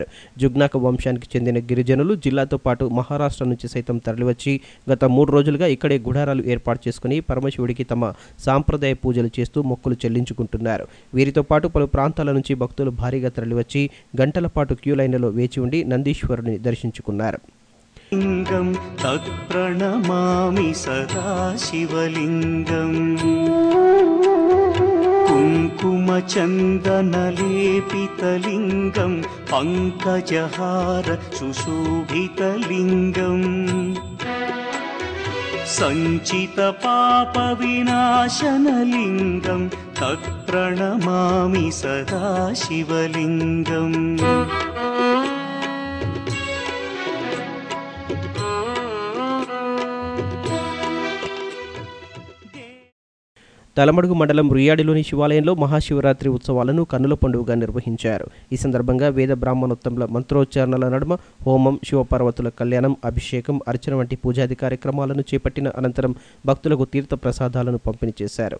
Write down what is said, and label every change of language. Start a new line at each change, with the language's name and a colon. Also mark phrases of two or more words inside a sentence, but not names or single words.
Telugu: జుగ్నాక వంశానికి చెందిన గిరిజనులు జిల్లాతో పాటు మహారాష్ట్ర నుంచి సైతం తరలివచ్చి గత 3 రోజులుగా ఇక్కడే గుడారాలు ఏర్పాటు చేసుకుని పరమశివుడికి తమ సాంప్రదాయ పూజలు చేస్తూ మొక్కులు చెల్లించుకుంటున్నారు. వీరితో పాటు పలు ప్రాంతాల నుంచి భక్తులు భారీగా తరలివచ్చి గంటల పాటు క్యూ లైన్లలో వేచి ఉండి నందీశ్వరుని దర్శించుకున్నారు.
Sanskrit: लिङ्गं तत्प्रणमामि सदा शिवलिङ्गम् कुङ्कुमचन्दनलेपितलिङ्गं पङ्कजहार सुशोभितलिङ्गम् सञ्चितपापविनाशनलिङ्गं तत्प्रणमामि सदा शिवलिङ्गम्
Telugu: తలమడుగు మండలం రుయ్యాడిలోని శివాలయంలో మహాశివరాత్రి ఉత్సవాలను కన్నుల పండుగగా నిర్వహించారు. ఈ సందర్భంగా వేద బ్రాహ్మణోత్తముల మంత్రోచ్చారణల నడుమ హోమం, శివపార్వతుల కళ్యాణం, అభిషేకం, అర్చన వంటి పూజాది కార్యక్రమాలను చేపట్టిన అనంతరం భక్తులకు తీర్థ ప్రసాదాలను పంపిణీ చేశారు.